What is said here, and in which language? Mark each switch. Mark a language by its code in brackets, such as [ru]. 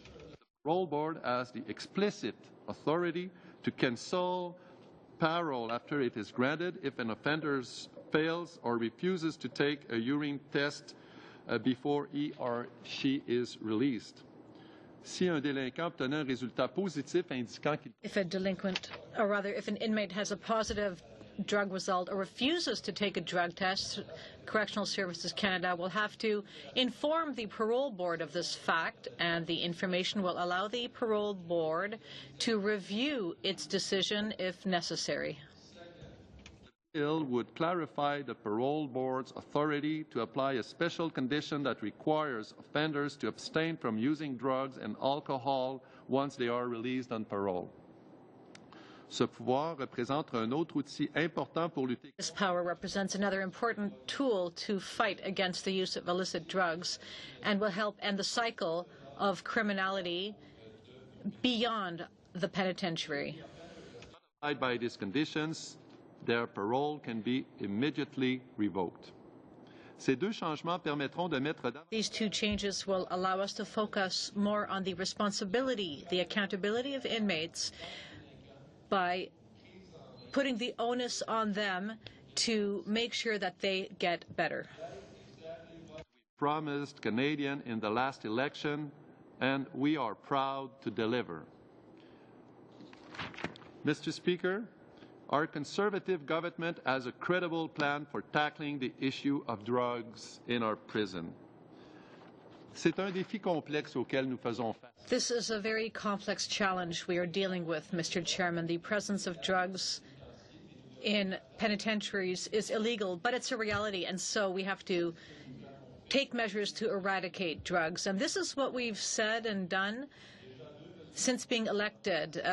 [en] The Parole Board has the explicit authority to cancel parole after it is granted if an offender fails or refuses to take a urine test before he or she is released. [fr] Si un délinquant obtenait un résultat positif indiquant qu'il... [en] If a delinquent, or rather if an inmate has a positive drug result or refuses to take a drug test, Correctional Services Canada will have to inform the parole board of this fact, and the information will allow the parole board to review its decision if necessary. The bill would clarify the parole board's authority to apply a special condition that requires offenders to abstain from using drugs and alcohol once they are released on parole. [fr] Ce pouvoir représente un autre outil important pour lutter. [en] This power represents another important tool to fight against the use of illicit drugs and will help end the cycle of criminality beyond the penitentiary. By these conditions, their parole can be immediately revoked. [fr] Ces 2 changements permettront de mettre... [en] These 2 changes will allow us to focus more on the responsibility, the accountability of inmates, by putting the onus on them to make sure that they get better. We promised Canadians in the last election, and we are proud to deliver. Mr. Speaker, our Conservative government has a credible plan for tackling the issue of drugs in our prison. [fr] C'est un défi complexe auquel nous faisons face. [en] This is a very complex challenge we are dealing with, Mr. Chairman. The presence of drugs in penitentiaries is illegal, but it's a reality, and so we have to take measures to eradicate drugs. And this is what we've said and done since being elected.